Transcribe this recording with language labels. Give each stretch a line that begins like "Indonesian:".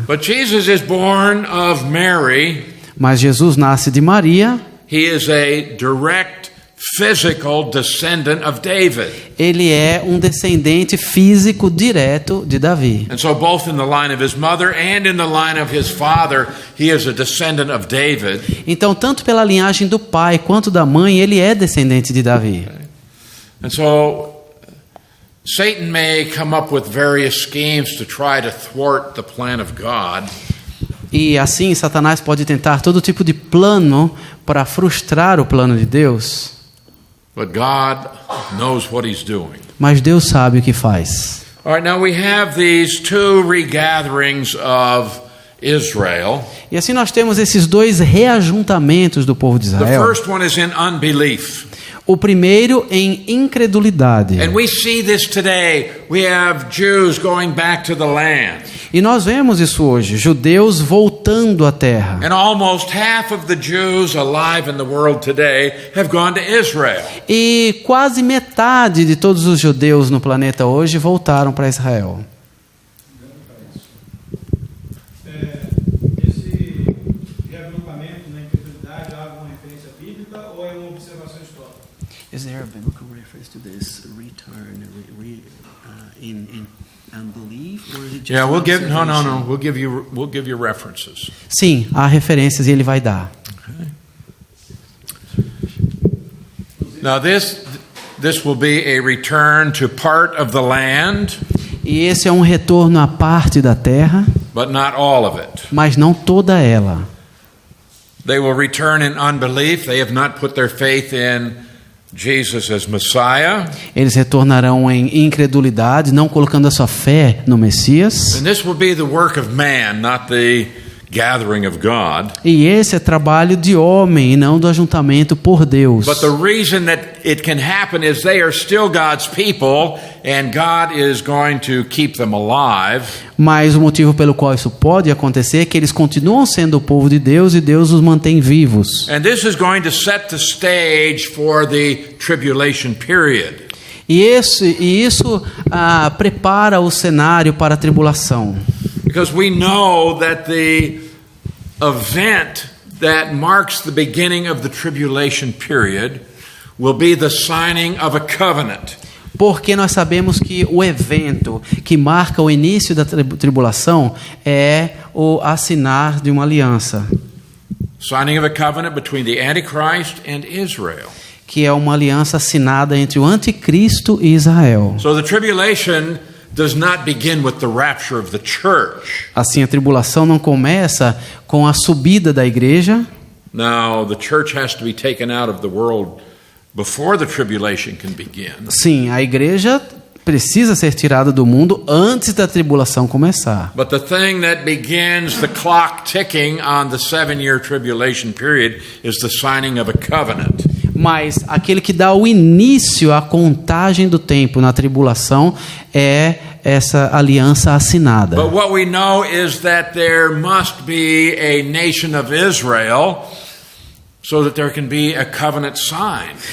English: But Jesus is born of Mary.
Portuguese: Mas Jesus nasce de Maria.
English: He is a direct physical descendant of David.
Portuguese: Ele é um descendente físico direto de Davi.
English: And so both in the line of his mother and in the line of his father, he is a descendant of David.
Portuguese: Então, tanto pela linhagem do pai quanto da mãe, ele é descendente de Davi.
English: And so Satan may come up with various schemes to try to thwart the plan of God.
Portuguese: E assim, Satanás pode tentar todo tipo de plano para frustrar o plano de Deus.
English: But God knows what he's doing.
Portuguese: Mas Deus sabe o que faz.
English: All right, now we have these two regatherings of Israel.
Portuguese: E assim nós temos esses dois reajuntamentos do povo de
English: The
Portuguese: Israel.
English: first one is in unbelief.
Portuguese: O primeiro em incredulidade.
English: And we see this today. We have Jews going back to the land.
Portuguese: E nós vemos isso hoje, judeus voltando à terra.
English: And almost half of the Jews alive in the world today have gone to Israel.
Portuguese: E quase metade de todos os judeus no planeta hoje voltaram para Israel. Esse reagrupamento na incredulidade há alguma referência bíblica ou é uma observação histórica?
English: Is there a biblical reference to this return in unbelief, or is it just Yeah, we'll give observation? We'll give you references.
Portuguese: Sim, há referências e ele vai dar.
English: Now this will be a return to part of the land,
Portuguese: E esse é um retorno à parte da terra,
English: but not all of it.
Portuguese: mas não toda ela.
English: They will return in unbelief. They have not put their faith in Jesus as Messiah.
Portuguese: Eles retornarão em incredulidade, não colocando a sua fé no Messias.
English: And this will be the work of man, not the gathering of God.
Portuguese: E esse é trabalho de homem e não do ajuntamento por Deus.
English: But the reason that it can happen is they are still God's people and God is going to keep them alive.
Portuguese: Mas o motivo pelo qual isso pode acontecer é que eles continuam sendo o povo de Deus e Deus os mantém vivos.
English: And this is going to set the stage for the tribulation period.
Portuguese: E isso prepara o cenário para a tribulação.
English: Because we know that the event that marks the beginning of the tribulation period will be the signing of a covenant.
Portuguese: Porque nós sabemos que o evento que marca o início da tribulação é o assinar de uma aliança.
English: Signing of a covenant between the Antichrist and Israel.
Portuguese: Que é uma aliança assinada entre o anticristo e Israel.
English: So the tribulation does not begin with the rapture of the church.
Portuguese: Assim, a tribulação não começa com a subida da igreja.
English: Now, the church has to be taken out of the world before the tribulation can begin.
Portuguese: Sim, a igreja precisa ser tirada do mundo antes da tribulação começar.
English: But the thing that begins the clock ticking on the 7-year tribulation period is the signing of a covenant.
Portuguese: Mas aquele que dá o início à contagem do tempo na tribulação é essa aliança assinada.
English: But what we know is that there must be a nation of Israel so that there can be a covenant sign.